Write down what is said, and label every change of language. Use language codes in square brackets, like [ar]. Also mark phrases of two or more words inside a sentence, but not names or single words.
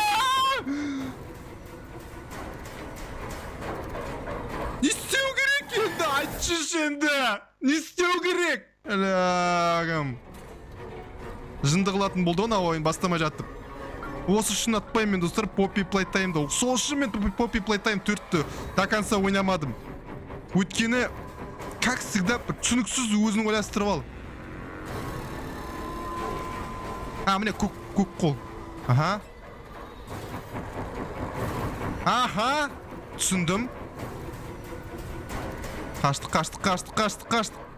[kk] Не істеу керек енді? Айтшы енді. Не істеу керек? Әләгім. Жынды қылатын болды оны ойын бастамай жаттып. Осы үшін атпаймын мен достар Poppy Playtime'да. Сол үшін мен Poppy Playtime 4-ті [ru] до конца [kk] ойнамадым. Өйткені, [ru] как всегда, [kk] түсініксіз өзін ойластырып ал. Міне көк қол. Аха. Түсіндім. Қаштық.